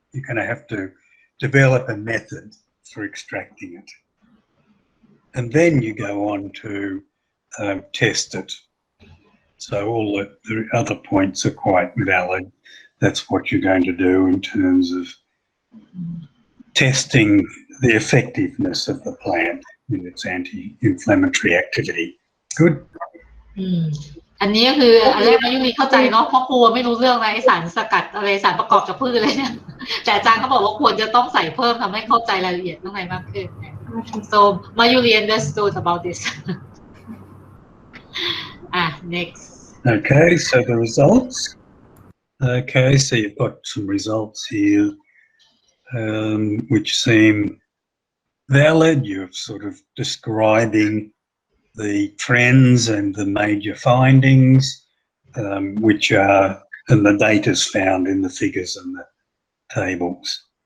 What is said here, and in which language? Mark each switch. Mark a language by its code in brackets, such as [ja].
[en] You're going to have to develop a method for extracting it, and then you go on to test it. So all the other points are quite valid. That's what you're going to do in terms of testing the effectiveness of the plant in its anti-inflammatory activity. Good. [th] อันนี้ก็คืออันแรกมายุรีเข้าใจเนาะเพราะครูไม่รู้เรื่องอะไรสารสกัดอะไรสารประกอบจากพืชอะไรเนี่ยแต่อาจารย์เขาบอกว่าควรจะต้องใส่เพิ่มทำให้เข้าใจรายละเอียดข้างในมากขึ้น [en] so มายุรี understood about this next Okay, so the results. Okay, so you've got some results here which seem valid. You're sort of describing the trends and the major findings, which are, and the data's found in the figures and the tables.